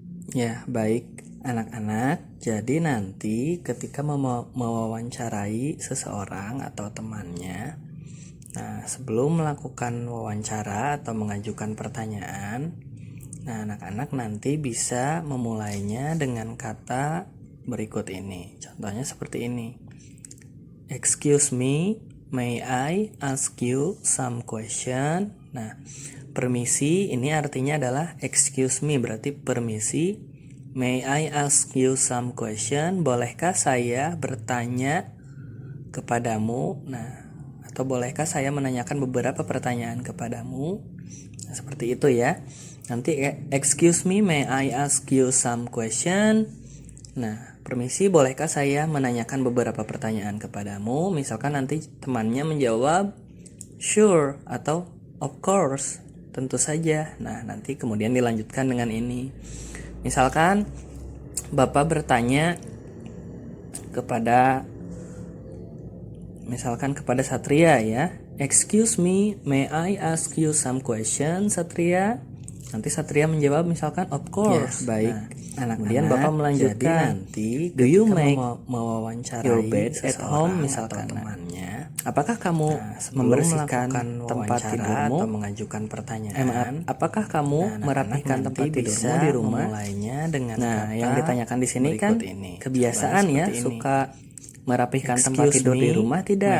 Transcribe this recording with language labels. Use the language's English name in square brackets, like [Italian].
[Indonesian] Ya, baik anak-anak. Jadi nanti ketika mewawancarai seseorang atau temannya, nah sebelum melakukan wawancara atau mengajukan pertanyaan, nah anak-anak nanti bisa memulainya dengan kata berikut ini. Contohnya seperti ini. [English] Excuse me, may I ask you some question? [Indonesian] Nah, permisi ini artinya adalah excuse me, berarti permisi. [English] May I ask you some question? [Indonesian] Bolehkah saya bertanya kepadamu? Nah, atau bolehkah saya menanyakan beberapa pertanyaan kepadamu? Nah, seperti itu ya. [English] Nanti excuse me, may I ask you some question? [Indonesian] Nah, permisi, bolehkah saya menanyakan beberapa pertanyaan kepadamu? Misalkan nanti temannya menjawab sure atau of course, tentu saja. Nah, nanti kemudian dilanjutkan dengan ini. Misalkan Bapak bertanya kepada Satria ya. [English] Excuse me, may I ask you some question, Satria? [Indonesian] Nanti Satria menjawab misalkan of course. Ya, baik. Nah, kemudian Bapak melanjutkan. Nanti [English] do you make [Indonesian] mewawancarai [English] your bed at home [Indonesian] misalkan temannya? Apakah kamu membersihkan tempat tidurmu atau mengajukan pertanyaan? Apakah kamu merapihkan tempat tidurmu di rumah? Mulainya dengan kata yang ditanyakan di sini kan kebiasaan ya, suka merapihkan tempat tidur di rumah tidak?